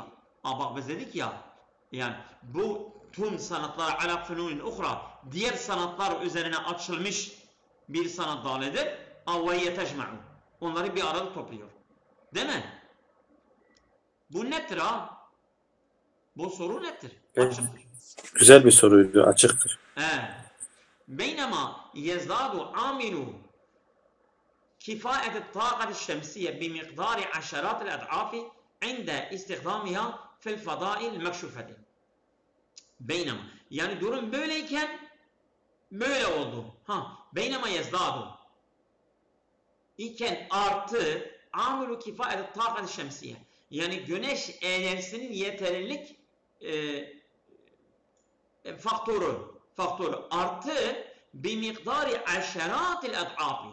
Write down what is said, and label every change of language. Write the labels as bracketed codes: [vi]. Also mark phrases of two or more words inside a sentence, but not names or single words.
[tr] Bak biz dedik ya, yani bu tüm sanatlar [ar] على الفنون الأخرى, [tr] diğer sanatlar üzerine açılmış bir sanat dalıdır. Ve yetecma'u, onları bir arada topluyor. Değil mi? Bu nettir ha? Bu soru nettir? Açıktır. Güzel bir soruydu, açıktır. [ar] بينما يزداد عامل كفاءة الطاقة الشمسية بمقدار عشرات الأضعاف عند استخدامها في الفضاء المكشوفة. [tr] Beynema. Yani durum böyleyken böyle oldu. [ar] بينما يزداد. [tr] İken artı [ar] عامل كفاءة الطاقة الشمسية. [tr] Yani güneş enerjisinin yeterlilik faktörü artı bir miktarı [ar] عشرات الأضعاف.